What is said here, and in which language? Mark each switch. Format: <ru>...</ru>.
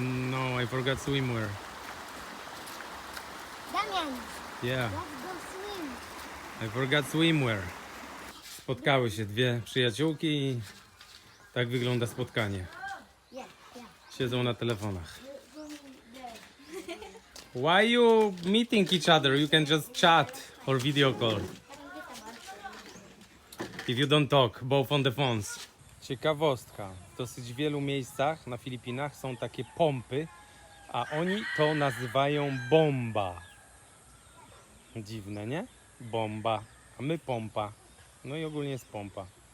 <en>No, I forgot swimwear. Damian, Yeah, let's go swim. I forgot swimwear.</en> <pl>Spotkały się dwie przyjaciółki i tak wygląda spotkanie.</pl> <en>Yeah, yeah.</en> <pl>Siedzą na telefonach.</pl> <en>Why you meeting each other? You can just chat or video call. If you don't talk, both on the phones.</en> <pl>Ciekawostka. W dosyć wielu miejscach na Filipinach są takie pompy, a oni to nazywają bomba. Dziwne, nie? Bomba, a my pompa. No i ogólnie jest pompa.</pl>